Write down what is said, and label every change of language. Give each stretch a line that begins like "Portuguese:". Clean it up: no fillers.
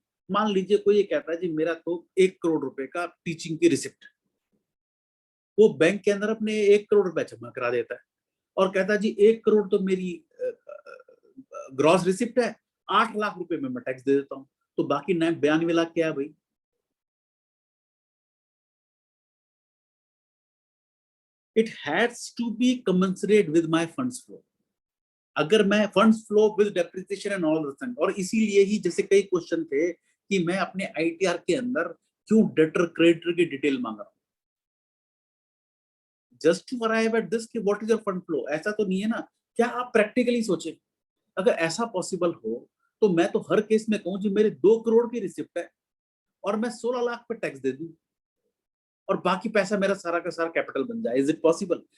Hindi: मान लीजिए कोई ये कहता है जी मेरा तो 1 करोड़ रुपए का टीचिंग की रिसिप्ट, वो बैंक के अंदर अपने 1 करोड़ रुपए जमा करा देता है और कहता है जी 1 करोड़ तो मेरी ग्रॉस रिसिप्ट है, 8 लाख रुपए में मैं टैक्स दे देता हूं, तो बाकी 92 लाख क्या है भाई?
English: It has to be commensurate with my funds flow।
Hindi: अगर मैं funds flow
English: with depreciation and all this thing,
Hindi: और इसीलिए ही जैसे कई क्वेश्चन थे कि मैं अपने आईटीआर के अंदर क्यों डेटर क्रेडिटर की डिटेल मांग रहा हूं,
English: just to arrive at this
Hindi: कि
English: What is your fund flow.
Hindi: ऐसा तो नहीं है ना, क्या आप प्रैक्टिकली सोचे अगर ऐसा पॉसिबल हो तो मैं तो हर केस में कहूं जी मेरे 2 करोड़ की रिसिप्ट है और मैं 16 लाख पे टैक्स दे दूं और बाकी पैसा मेरा सारा का सारा कैपिटल बन जाए।
English: Is it possible?